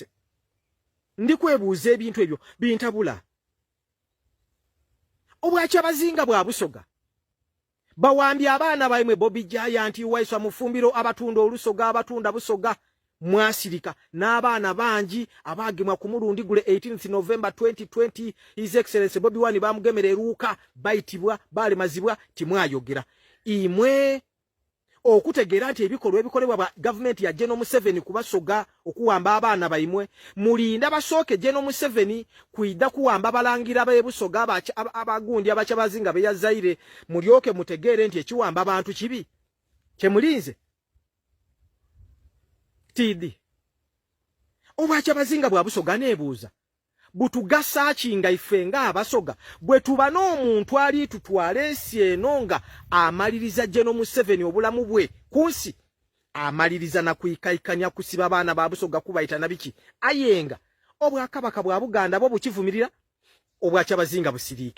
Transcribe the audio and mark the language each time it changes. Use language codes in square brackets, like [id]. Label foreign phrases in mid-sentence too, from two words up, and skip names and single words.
[xog] Ndi kwebuuza ebintu ebyo bintabula. Obwa Kyabazinga bwa Busoga bawambye abaana baimwe Bobby Giant, Waisa Mufumbiro, abatunda olusoga, abatunda Busoga, mwasirika n'abaana bangi abagemwa ku mulundi gule 18th November 2020. [en] His Excellency [xog] Bobby Wine bamugemera eruuka bayitibwa balemazibwa timwayogera. Imwe okutegeera nti ebikolwa ebikolebwa ba government ya General Museveni ku Basoga okuwamba abaana baimwe mulinda basooke General Museveni kuidda kuwamba balangira b'e Busoga abagundi abakyabazinga be yazaire mulyoke mutegeere nti ekiwamba abantu kibi kyemulinze. TD obwa Kyabazinga bwa Busoga neebuuza butugasa kinga ife nga Abasoga bwe tuba n'omuntu ali tutwale ensi eno nga amaliriza General Museveni obulamu bwe kunsi amaliriza na kuyikaikanya kusiba abaana ba Busoga kubayita nabiki ayenga obwakabaka bwa Buganda bo bukivumirira obwa Kyabazinga busiriike.